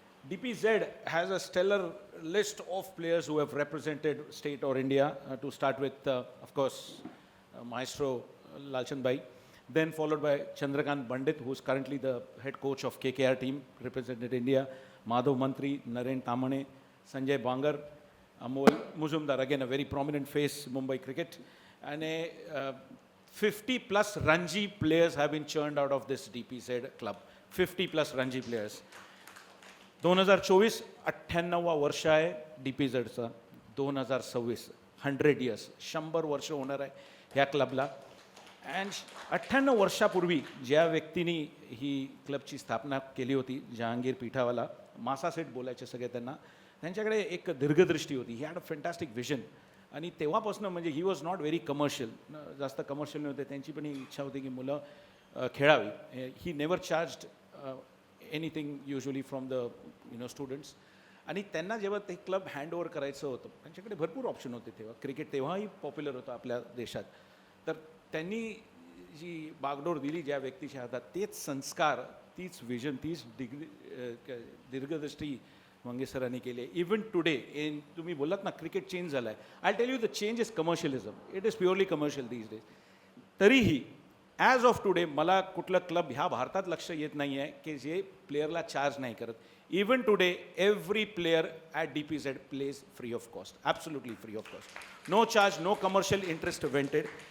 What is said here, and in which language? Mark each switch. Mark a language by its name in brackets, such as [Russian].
[English] DPZ has a stellar list of players who have represented state or India, to start with, of course, Maestro Lalchand Bhai, then followed by Chandrakant Pandit, who is currently the head coach of KKR team, represented India, Madhav Mantri, Naren Tamane, Sanjay Bangar, Amol Muzumdar, again a very prominent face, Mumbai cricket, and 50 plus Ranji players have been churned out of this DPZ club. 50 plus Ranji players. [Marathi] 2024 98वा वर्ष आहे DPZचं. 2026 [English] 100 years, [Marathi] 100 वर्ष होणार आहे ह्या क्लबला. And 98 वर्षापूर्वी ज्या व्यक्तीने ही क्लबची स्थापना केली होती, जहांगीर पिठावाला, मासा सेठ बोलायचे सगळे त्यांना, त्यांच्याकडे एक दीर्घदृष्टी होती. [English] He had a fantastic vision. [Marathi] आणि तेव्हापासून म्हणजे [English] he was not very commercial, [Marathi] जास्त कमर्शियल नव्हते. त्यांची पण ही इच्छा होती की मुलं खेळावी. [English] He never charged anything usually from the students. [Marathi] आणि त्यांना जेव्हा ते क्लब हँडओव्हर करायचं होतं, त्यांच्याकडे भरपूर ऑप्शन होते तेव्हा. क्रिकेट तेव्हाही पॉप्युलर होतं आपल्या देशात. तर त्यांनी जी बागडोर दिली ज्या व्यक्तीच्या हातात, तेच संस्कार, तीच विजन, तीच दीर्घदृष्टी मंगेश सरांनी केली. [English] even today [Marathi] तुम्ही बोललात ना क्रिकेट चेंज झाला आहे. [English] I tell you the change is commercialism. It is purely commercial these days. [Marathi] तरीही [English] as of today [Marathi] मला कुठलं क्लब ह्या भारतात लक्ष येत नाही आहे की जे प्लेयरला चार्ज नाही करत. [English] Even today every player at DPZ plays free of cost, absolutely free of cost, no charge, no commercial interest wanted.